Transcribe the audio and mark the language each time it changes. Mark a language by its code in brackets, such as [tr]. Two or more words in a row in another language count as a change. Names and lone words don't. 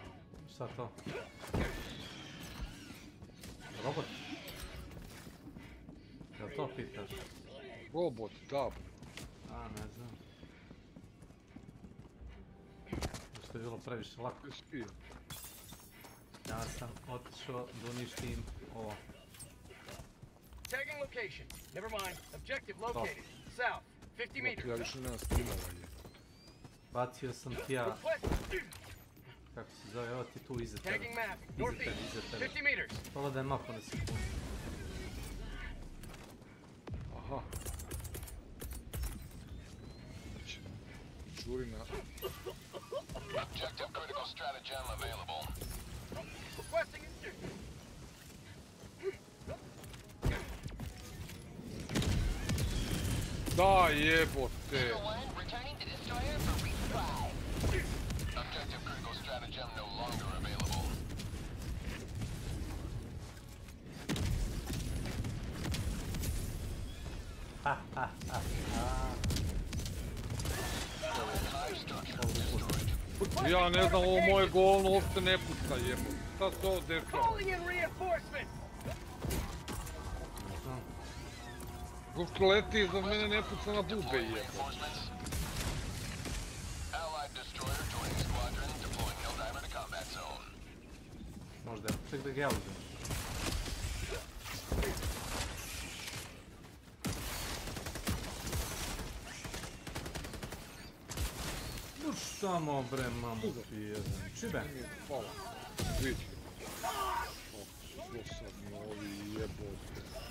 [sr] Šta to? Robot? Jel to pitaš? Robot, da. A, ne znam. Što je bilo previše lako. Ja sam otišao da uništim ovo. [en] Tagging location. Never mind. Objective located. South. 50 meters. [sr] Ja više nema stimova je. Bacio sam ti ja... Kako se zove, evo ti tu iza tebe. [en] Tagging map. Northeast. 50 meters. [sr] Pogledaj mapu na sekundu. Aha. Čurina. [en] Objective critical stratagem available. Requesting it. [sr] Da jebote. [en] Objective critical stratagem no longer available. Ha ha ha ha. [sr] Ja ne znam, ovo moje govno uopšte ne puca jebote. Šta se ovo dešava? [en] Calling in reinforcements. [sr] Uopšte leti iza mene, ne puca na bube jebote. [en] Allied destroyer joining squadron, deploying Helldiver to combat zone. [sr] Možda, ček da ga ja uzem. Samo bre, mamu ti jedan. Čibe? Hvala. Vidi. Što sad mi ovi jebote.